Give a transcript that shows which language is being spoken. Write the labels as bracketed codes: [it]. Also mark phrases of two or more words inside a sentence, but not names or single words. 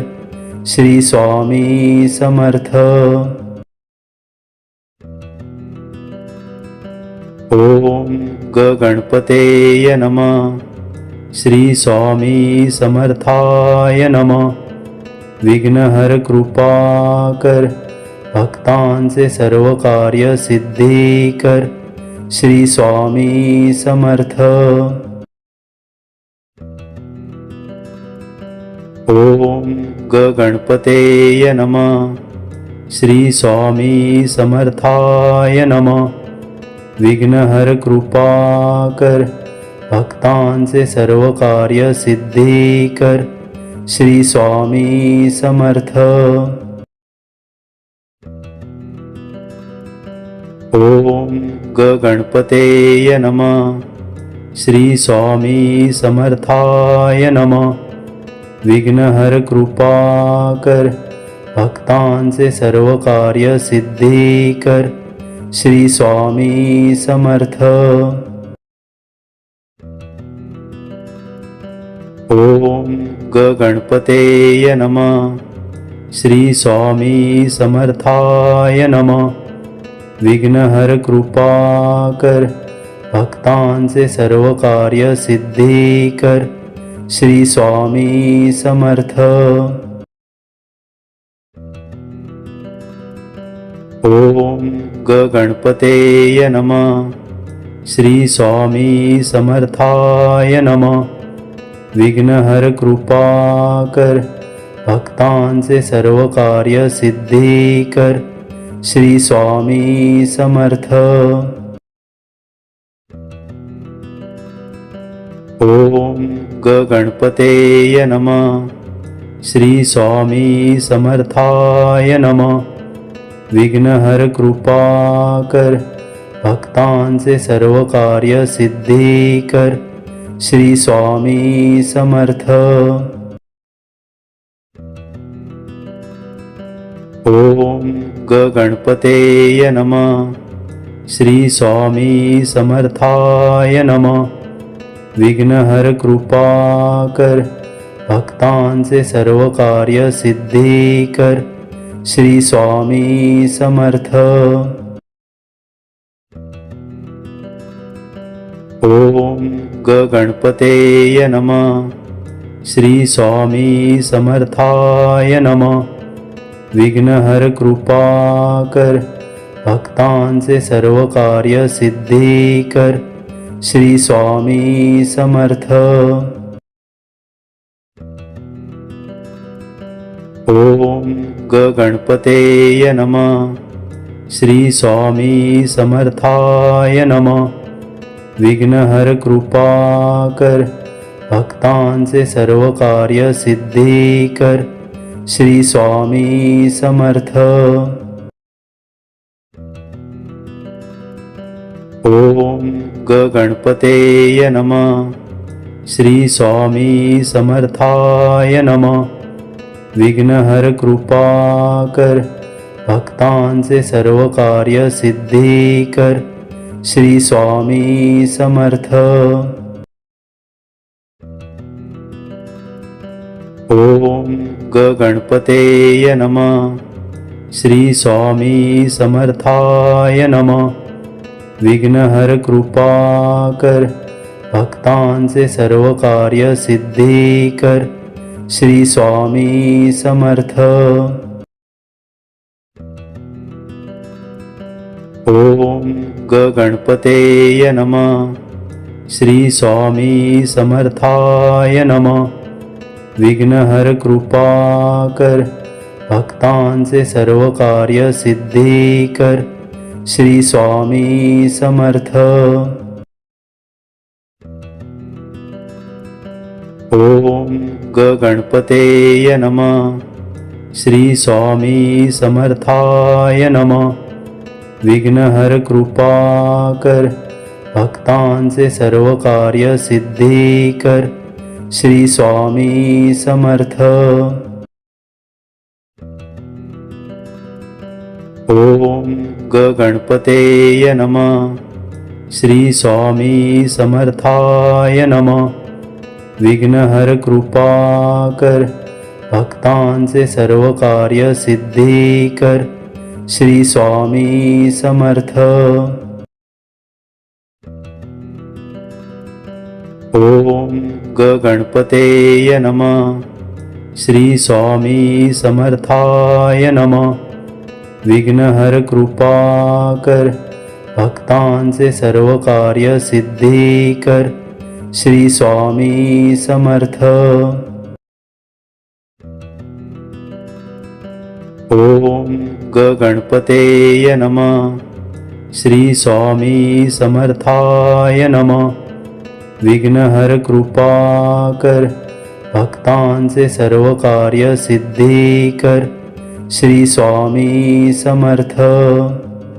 [mr] श्री स्वामी समर्थ. [sa] ओम गणपतेय नमः. श्री स्वामी समर्थाय नमः. [mr] विघ्नहर कृपाकर, भक्तांचे सर्व कार्य सिद्धी कर. श्री स्वामी समर्थ. [sa] ओम गणपतेय नमः. श्री स्वामी समर्थाय नमः. [mr] विघ्नहर कृपाकर, भक्तांचे सर्व कार्य सिद्धी कर. श्री स्वामी समर्थ. [sa] ओम गणपतेय नमः. श्री स्वामी समर्थाय नमः. [mr] विघ्नहर कृपाकर, भक्तांचे सर्व कार्य सिद्धी कर. श्री स्वामी समर्थ. [sa] ओम गणपतेय नमः. श्री स्वामी समर्थाय नमः. [mr] विघ्नहर कृपाकर, भक्तांचे सर्व कार्य सिद्धी कर. श्री स्वामी समर्थ. [sa] ओम गणपतेय नमः. श्री स्वामी समर्थाय नमः. [mr] विघ्नहर कृपाकर, भक्तांचे सर्व कार्य सिद्धी कर. श्री स्वामी समर्थ. [sa] ओम गणपतेय नमः. श्री स्वामी समर्थाय नमः. [mr] विघ्नहर कृपाकर, भक्तांचे सर्व कार्य सिद्धी कर. श्री स्वामी समर्थ. [sa] ओम गणपतेय नमः. श्री स्वामी समर्थाय नमः. [mr] विघ्नहर कृपाकर, भक्तांचे सर्व कार्य सिद्धी कर. श्री स्वामी समर्थ. [sa] ओम गणपतेय नमः. श्री स्वामी समर्थाय नमः. [mr] विघ्नहर कृपाकर, भक्तांचे सर्व कार्य सिद्धी कर. श्री स्वामी समर्थ. [sa] ओम गणपतेय नमः. श्री स्वामी समर्थाय नमः. [mr] विघ्नहर कृपाकर, भक्तांचे सर्व कार्य सिद्धी कर. श्री स्वामी समर्थ. [sa] ओम गणपतेय नमः. श्री स्वामी समर्थाय नमः. [mr] विघ्नहर कृपाकर, भक्तांचे सर्व कार्य सिद्धी कर. श्री स्वामी समर्थ. [sa] ओम गणपतेय नमः. श्री स्वामी समर्थाय नमः. [mr] विघ्नहर कृपाकर, भक्तांचे सर्व कार्य सिद्धी कर. श्री स्वामी समर्थ. [sa] ओम गणपतेय नमः. श्री स्वामी समर्थाय नमः. [mr] विघ्नहर कृपाकर, भक्तांचे सर्व कार्य सिद्धी कर. श्री स्वामी समर्थ. [sa] ओम गणपतेय नमः. श्री स्वामी समर्थाय नमः. [mr] विघ्नहर कृपाकर, भक्तांचे सर्व कार्य सिद्धी कर. श्री स्वामी समर्थ. [sa] ओम गणपतेय नमः. श्री स्वामी समर्थाय नमः. [mr] विघ्नहर कृपाकर, भक्तांचे सर्व कार्य सिद्धी कर. श्री स्वामी समर्थ. [sa] ओम गणपतेय नमः. श्री स्वामी समर्थाय नमः. [mr] विघ्नहर कृपाकर, भक्तांचे सर्व कार्य सिद्धी कर. श्री स्वामी समर्थ. [sa] ओम गणपतेय नमः. श्री स्वामी समर्थाय नमः. [mr] विघ्नहर कृपाकर, भक्तांचे सर्व कार्य सिद्धी कर. श्री स्वामी समर्थ.